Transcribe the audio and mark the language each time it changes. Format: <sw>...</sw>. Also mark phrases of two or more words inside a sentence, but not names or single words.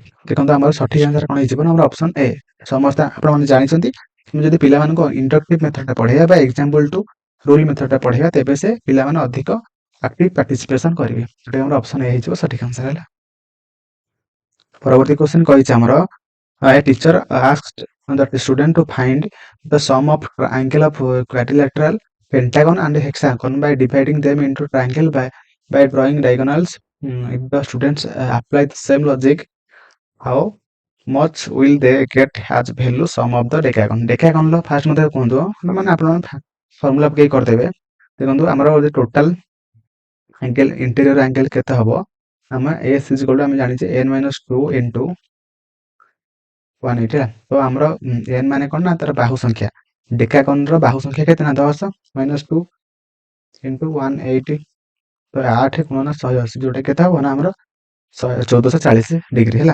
<or>ଦେଖନ୍ତୁ ଆମର ସଠିକ ଆନ୍ସର କଣ ହେଇଯିବ ନା ଆମର ଅପସନ ଏ। ସମସ୍ତେ ଆପଣମାନେ ଜାଣିଛନ୍ତି ଯଦି ପିଲାମାନଙ୍କୁ</or> <en>inductive methodta</en> <or>ପଢେଇବା ବା</or> <en>example to rule methodta</en> <or>ପଢେଇବା ତେବେ ସେ ପିଲାମାନେ ଅଧିକ</or> <en>active participation</en> <or>କରିବେ। ଯୋଉଟା ଆମର ଅପସନ ଏ ହେଇଯିବ ସଠିକ ଆନ୍ସର ହେଲା। ପରବର୍ତ୍ତୀ କ୍ୱେଶ୍ଚନ କହିଛି ଆମର</or> <en>a teacher asked the student to find the sum of angle of quadrilateral, pentagon and hexagon by dividing them into triangle by drawing diagonals. If the students apply the same logic, how much will they get as value sum of the decagon?</en> <or>Decagon ର ଫାଷ୍ଟ ମତେ କୁହନ୍ତୁ, ମାନେ ଆପଣ ଫର୍ମୁଲା ପକେଇ କରିଦେବେ। ଦେଖନ୍ତୁ ଆମର</or> <en>total angle interior angle</en> <or>କେତେ ହବ, ଆମେ</or> <en>s is equal to</en> <or>ଆମେ ଜାଣିଛେ n - 2 into 180 ହେଲା। ତ ଆମର n ମାନେ କଣ ନା ତାର ବାହୁ ସଂଖ୍ୟା, ଡେକାଗନ ର ବାହୁ ସଂଖ୍ୟା କେତେ ନା 10 - 2 into 180, ତ 8 ଗୁଣନ 180 ଯୋଉଟା କେତେ ହବ ନା ଆମର 1440 ଡିଗ୍ରୀ ହେଲା।</or>